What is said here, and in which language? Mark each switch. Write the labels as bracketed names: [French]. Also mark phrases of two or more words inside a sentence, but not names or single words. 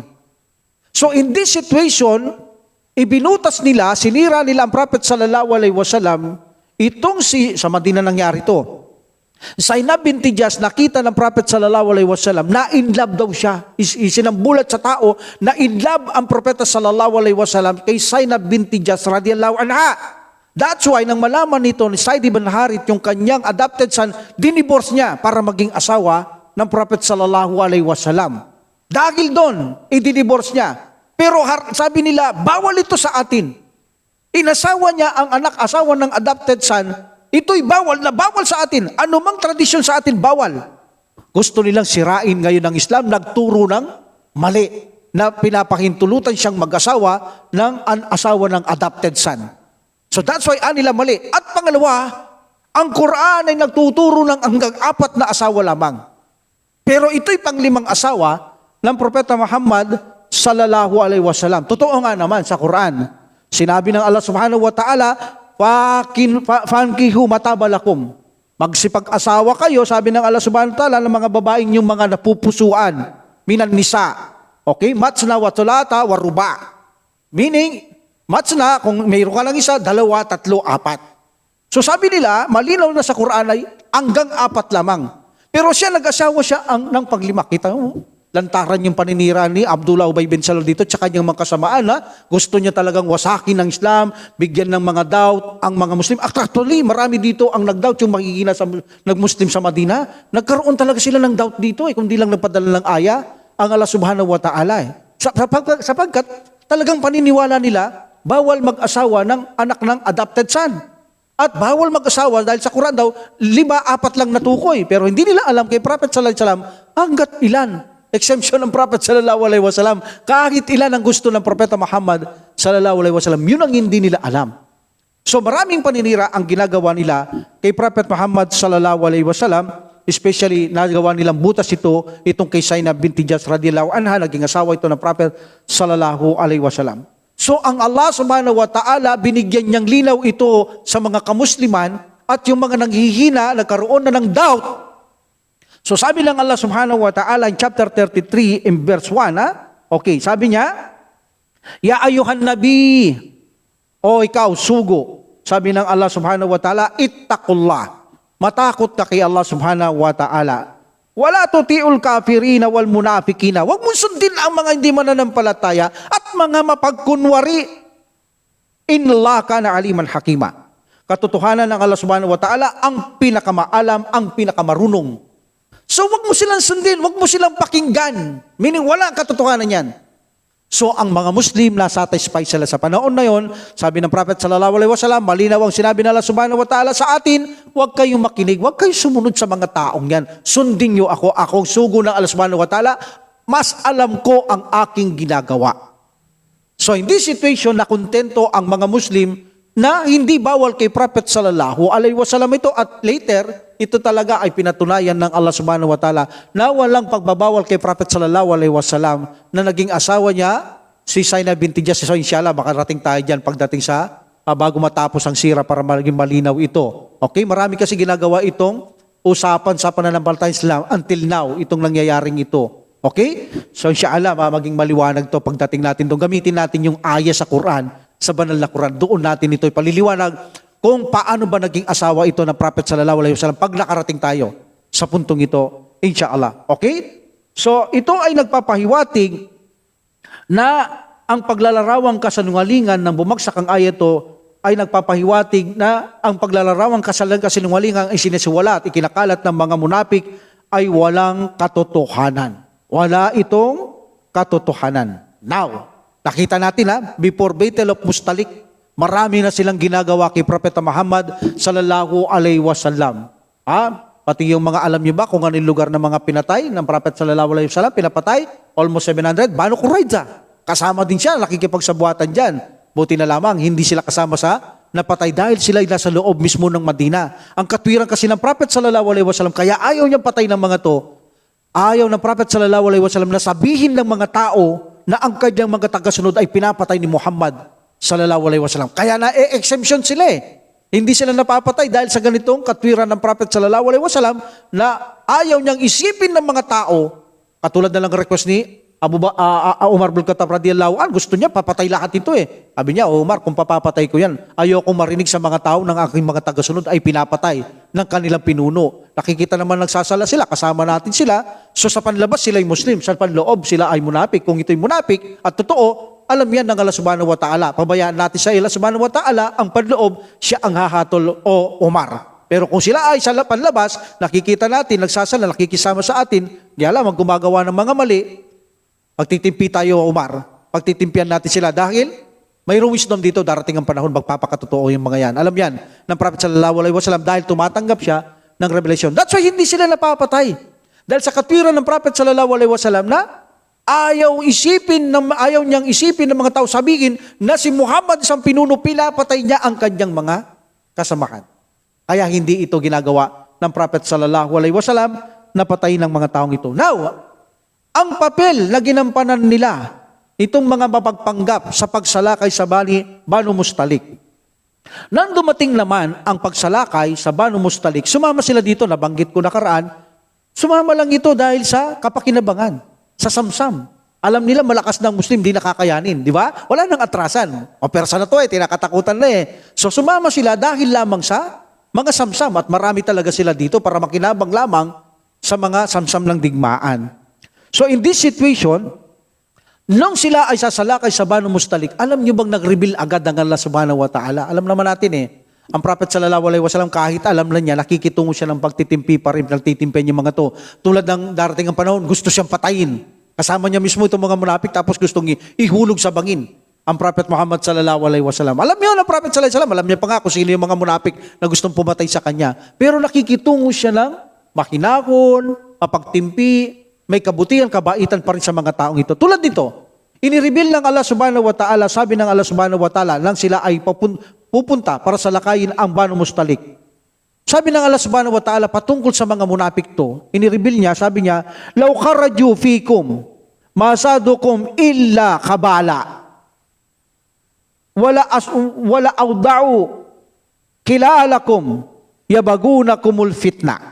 [English] So in this situation, [Filipino] ibinutas nila, sinira nila ang Prophet [Arabic] صلى الله عليه وسلم, [Filipino] sa Madina nangyari to. Zainab binti Jahsh, nakita ng Prophet [Arabic] صلى الله عليه وسلم [Filipino] na [English] in love [Filipino] daw siya. Isinambulat sa tao na [English] in love [Filipino] ang Propeta [Arabic] صلى الله عليه وسلم [Filipino] kay Zainab binti Jahsh [Arabic] رضي الله عنها. [English] That's why [Filipino] nang malaman nito ni Zaid ibn Harith yung kanyang [English] adopted son, [Filipino] dinivorce niya para maging asawa ng Prophet [Arabic] صلى الله عليه وسلم. [Filipino] Dahil doon, i-divorce niya. Pero sabi nila, bawal ito sa atin. Inasawa niya ang anak-asawa ng [English] adopted son, [Filipino] ito'y bawal na bawal sa atin. Ano mang tradisyon sa atin, bawal. Gusto nilang sirain ngayon ng Islam, nagturo ng mali na pinapahintulutan siyang mag-asawa ng asawa ng [English] adopted son. So that's why [Filipino] nila mali. At pangalawa, ang Quran ay nagtuturo ng hanggang 4 na asawa lamang. Pero ito'y panglimang asawa ng Propeta Muhammad [Arabic] صلى الله عليه وسلم. [Filipino] Totoo nga naman sa Quran. Sinabi ng Allah [Arabic] سبحانه وتعالى, فانكحوا ما طاب لكم. [Filipino] Magsipag-asawa kayo, sabi ng Allah [Arabic] سبحانه وتعالى, [Filipino] ng mga babaeng yung mga napupusuan, [Arabic] من النساء. Okay? مثنى وثلاث ورباع. [Filipino] Meaning, matsna, kung mayroon ka lang isa, 2, 3, 4. So sabi nila, malinaw na sa Quran ay hanggang 4 lamang. Pero siya, nag-asawa siya ng paglima. Kita mo, lantaran yung paninira ni Abdullah Ubay bin Salul dito tsaka niyang mga kasamaan na gusto niya talagang wasakin ng Islam, bigyan ng mga doubt ang mga Muslim. Actually, marami dito ang nag-doubt yung makikina sa nag-Muslim sa Madina. Nagkaroon talaga sila ng doubt dito kundi lang nagpadala ng aya ang Allah [Arabic] سبحانه وتعالى. [Filipino] Sapagkat talagang paniniwala nila, bawal mag-asawa ng anak ng adopted son. At bawal mag-asawa dahil sa Quran daw, 5, 4 lang natukoy. Pero hindi nila alam kay Prophet [Arabic] صلى الله عليه وسلم [Filipino] hanggat ilan. Exemption ng Prophet [Arabic] صلى الله عليه وسلم. [Filipino] Kahit ilan ang gusto ng Propeta Muhammad [Arabic] صلى الله عليه وسلم, [Filipino] yun ang hindi nila alam. So maraming paninira ang ginagawa nila kay Prophet Muhammad [Arabic] صلى الله عليه وسلم, [Filipino] especially nagawa nilang butas itong kay Zainab binti Jahsh [Arabic] رضي الله عنها, [Filipino] naging asawa ito ng Prophet [Arabic] صلى الله عليه وسلم. [Filipino] So ang Allah [Arabic] سبحانه وتعالى, [Filipino] binigyan niyang linaw ito sa mga kamusliman at yung mga nanghihina, nagkaroon na ng doubt. So sabi ng Allah [Arabic] سبحانه وتعالى [English] in chapter 33 in verse 1, [Filipino] okay, sabi niya, [Arabic] يا أيها النبي, [Filipino] o ikaw, sugo. Sabi ng Allah [Arabic] سبحانه وتعالى, [Filipino] ittaqullah. Matakot ka kay Allah [Arabic] سبحانه وتعالى. ولا تطع الكافرين والمنافقين. [Filipino] Huwag mong sundin ang mga hindi mananampalataya at mga mapagkunwari. [Arabic] إن كان عليما حكيما. [Filipino] Katotohanan ng Allah [Arabic] سبحانه وتعالى [Filipino] ang pinakamaalam, ang pinakamarunong. So wag mo silang sundin, wag mo silang pakinggan. Meaning wala katotohanan yan. So ang mga Muslim na satisfied sila sa panahon na yon, sabi ng Prophet [Arabic] صلى الله عليه وسلم, [Filipino] malinaw ang sinabi ng Allah [Arabic] سبحانه وتعالى [Filipino] sa atin, wag kayong makinig, wag kayong sumunod sa mga taong yan. Sundin niyo akong sugo ng Allah [Arabic] سبحانه وتعالى, [Filipino] mas alam ko ang aking ginagawa. [English] So in this situation, [Filipino] nakontento ang mga Muslim na hindi bawal kay Prophet [Arabic] صلى الله عليه وسلم [Filipino] ito at later, ito talaga ay pinatunayan ng Allah [Arabic] سبحانه وتعالى [Filipino] na walang pagbabawal kay Prophet [Arabic] صلى الله عليه وسلم [Filipino] na naging asawa niya si Zainab binti Jahsh. So inshallah, makarating tayo dyan pagdating sa bago matapos ang sira para maging malinaw ito. Okay, marami kasi ginagawa itong usapan sa pananampalatayang Islam [English] until now, [Filipino] itong nangyayaring ito. Okay? So inshallah, maging maliwanag to pagdating natin doon. Gamitin natin yung aya sa Quran, sa banal na Quran. Doon natin ito ipaliliwanag kung paano ba naging asawa ito ng Prophet [Arabic] صلى الله عليه وسلم [Filipino] pag nakarating tayo sa puntong ito, inshallah. Okay? So, ito ay nagpapahiwatig na ang paglalarawang kasinungalingan ng bumagsak ang ayat ito ay nagpapahiwatig na ang paglalarawang kasinungalingan ay sinisiwala at ikinakalat ng mga munapik ay walang katotohanan. Wala itong katotohanan. Now, nakita natin before Battle of Mustalik, marami na silang ginagawa kay Propeta Muhammad [Arabic] صلى الله عليه وسلم. [Filipino] Pati yung mga, alam niyo ba kung anong lugar ng mga pinatay ng Prophet [Arabic] صلى الله عليه وسلم, [Filipino] pinapatay, almost 700, Banu Qurayza. Kasama din siya, nakikipagsabuatan dyan. Buti na lamang, hindi sila kasama sa napatay dahil sila ay nasa loob mismo ng Madina. Ang katwiran kasi ng Prophet [Arabic] صلى الله عليه وسلم, [Filipino] kaya ayaw niyang patay ng mga to, ayaw ng Prophet [Arabic] صلى الله عليه وسلم [Filipino] na sabihin ng mga tao na ang kanyang mga tagasunod ay pinapatay ni Muhammad [Arabic] صلى الله عليه وسلم. [Filipino] Kaya na-exemption sila eh. Hindi sila napapatay dahil sa ganitong katwiran ng Prophet [Arabic] صلى الله عليه وسلم [Filipino] na ayaw niyang isipin ng mga tao, katulad na lang request ni Umar bin Khattab [Arabic] رضي الله عنه, [Filipino] gusto niya papatay lahat ito eh. Sabi niya, Umar, kung papapatay ko yan, ayoko marinig sa mga tao ng aking mga tagasunod ay pinapatay ng kanilang pinuno. Nakikita naman nagsasala sila, kasama natin sila. So sa panlabas sila ay Muslim, sa panloob sila ay munapik. Kung ito'y munapik at totoo, alam yan ng Allah [Arabic] سبحانه وتعالى. [Filipino] Pabayaan natin sa Allah [Arabic] سبحانه وتعالى, [Filipino] ang panloob, siya ang hahatol o Umar. Pero kung sila ay sa panlabas, nakikita natin, nagsasala, nakikisama sa atin, di alam, ang gumagawa ng mga mali, pagtitimpi tayo, Umar. Pagtitimpian natin sila dahil mayroong wisdom dito, darating ang panahon, magpapakatotoo yung mga yan. Alam yan, ng Prophet [Arabic] صلى الله عليه وسلم [Filipino] dahil tumatanggap siya ng revelation. [English] That's why [Filipino] hindi sila napapatay. Dahil sa katwiran ng Prophet [Arabic] صلى الله عليه وسلم [Filipino] na ayaw niyang isipin ng mga tao, sabihin na si Muhammad isang pinuno, pinapatay niya ang kanyang mga kasamahan. Kaya hindi ito ginagawa ng Prophet [Arabic] صلى الله عليه وسلم [Filipino] na patayin ng mga taong ito. Now, ang papel na ginampanan nila, itong mga mapagpanggap sa pagsalakay sa Banu Mustalik. Nang dumating naman ang pagsalakay sa Banu Mustalik, sumama sila dito, nabanggit ko nakaraan, sumama lang ito dahil sa kapakinabangan, sa samsam. Alam nila malakas ng Muslim, di nakakayanin, di ba? Wala nang atrasan. O persa na to tinakatakutan na eh. So sumama sila dahil lamang sa mga samsam at marami talaga sila dito para makinabang lamang sa mga samsam ng digmaan. [English] So in this situation, [Filipino] nung sila ay sasalakay sa Banu Mustalik, alam niyo bang nag-reveal agad ng Allah [Arabic] سبحانه وتعالى? [Filipino] Alam naman natin eh, ang Prophet [Arabic] صلى الله عليه وسلم [Filipino] kahit alam na niya, nakikitungo siya ng pagtitimpi pa rin, nagtitimpi yung mga to. Tulad ng darating ang panahon, gusto siyang patayin. Kasama niya mismo itong mga munapik tapos gustong ihulog sa bangin ang Prophet Muhammad [Arabic] صلى الله عليه وسلم. [Filipino] Alam niyo na Prophet [Arabic] صلى الله عليه وسلم, [Filipino] alam niya pa nga kung sino yung mga munapik na gustong pumatay sa kanya. Pero nakikitungo siya ng mahinahon, mapagtimpi, may kabutihan, kabaitan pa rin sa mga taong ito. Tulad dito, inireveal ng Allah [Arabic] سبحانه وتعالى, [Filipino] sabi ng Allah [Arabic] سبحانه وتعالى, [Filipino] nang sila ay pupunta para salakayin ang Banu Mustalik. Sabi ng Allah [Arabic] سبحانه وتعالى, [Filipino] patungkol sa mga munapik to, inireveal niya, sabi niya, [Arabic] "لو خرجوا فيكم ما زادوكم إلا خبالا. ولأوضعوا خلالكم يبغونكم الفتنة."